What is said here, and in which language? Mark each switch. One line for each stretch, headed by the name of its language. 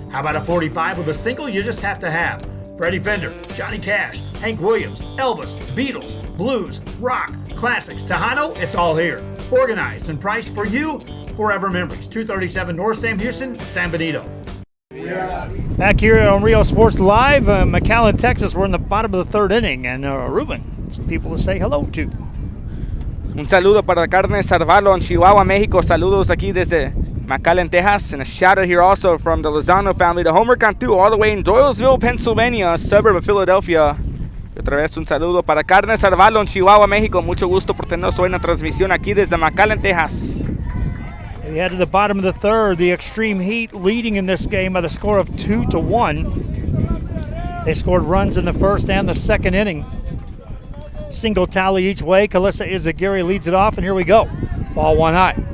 English: How about a 45 with a single you just have to have? Freddie Fender, Johnny Cash, Hank Williams, Elvis, Beatles, blues, rock, classics, Tejano, it's all here. Organized and priced for you. Forever Memories, 237 North Sam Houston, San Benito. Back here on Rio Sports Live, McAllen, Texas. We're in the bottom of the 3rd inning, and Ruben, some people to say hello to.
Spanish: Un saludo para Carnes Arvalo en Chihuahua, México. Saludos aquí desde McAllen, Texas.
English: And a shout out here also from the Lozano family to Homer Cantu, all the way in Doylesville, Pennsylvania, a suburb of Philadelphia.
Spanish: Y otra vez un saludo para Carnes Arvalo en Chihuahua, México. Mucho gusto por tenernos hoy en la transmisión aquí desde McAllen, Texas.
English: We head to the bottom of the 3rd. The Extreme Heat leading in this game by the score of 2-1. They scored runs in the 1st and the 2nd inning. Single tally each way. Kalissa Izagiri leads it off, and here we go. Ball 1 high.